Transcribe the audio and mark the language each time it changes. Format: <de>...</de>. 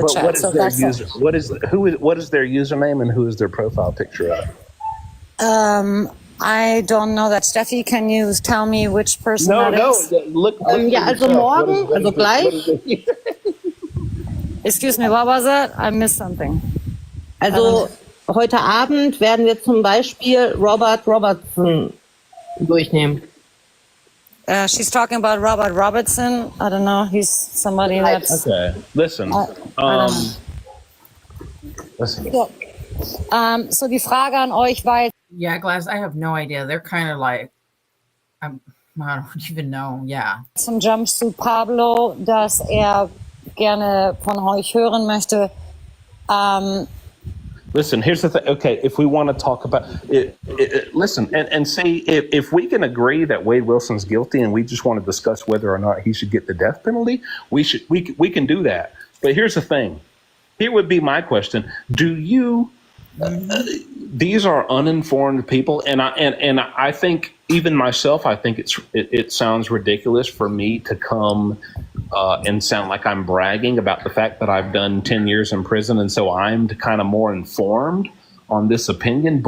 <en>But chat. what is So their that's user? What is their username and who is their profile picture of? I don't know that. Steffi, can you tell me which person that is? Look</en> <de>Ja, also morgen, also gleich.</de> <en>Excuse me, what was that? I missed something.</en> <de>Also heute Abend werden wir zum Beispiel Robert Robertson durchnehmen.</de> <en>She's talking about Robert Robertson. I don't know. He's somebody that's... Okay, listen. Listen.</en> <de>So die Frage an euch war jetzt,</de> <en>Yeah, Glass, I have no idea. They're kind of like, I don't even know. Yeah.</en> <de>zum Jumpsuit Pablo, dass gerne von euch hören möchte.</de> <en>Listen, here's the thing. Okay, if we want to talk about it, listen and see if we can agree that Wade Wilson's guilty and we just want to discuss whether or not he should get the death penalty, we can do that. But here's the thing. Here would be my question. Do you these are uninformed people, and I think even myself, I think it sounds ridiculous for me to come and sound like I'm bragging about the fact that I've done 10 years in prison, and so I'm kind of more informed on this opinion.</en>